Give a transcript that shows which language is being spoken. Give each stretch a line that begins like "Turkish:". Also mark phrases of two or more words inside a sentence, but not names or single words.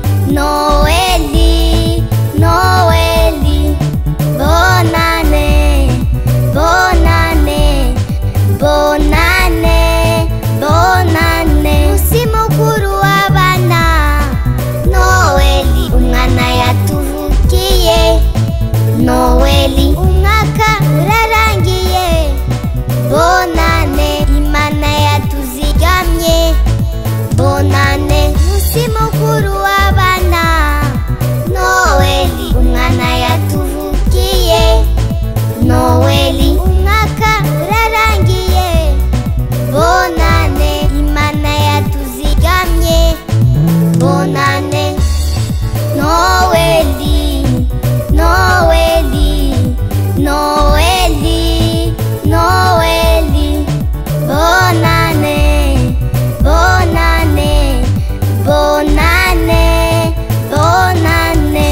Rundi: Noeli, Noeli,
French: bonne année, bonne année, bonne année, bonne année.
Rundi: Musi mukuru w'abana, Noeli, umwana yatuvukiye, Noeli, umwaka urarangiye,
French: bonne année,
Rundi: Imana yatuzigamye,
French: bonne année.
Rundi: Musi mukuru w'abana, Noeli, umwana yatuvukiye, Noeli, umwaka urarangiye,
French: bonne année,
Rundi: Imana yatuzigamye,
French: bonne année.
Rundi: Noeli, Noeli, Noeli, Noeli,
French: bonne année, bonne année, bonne année, bonne année.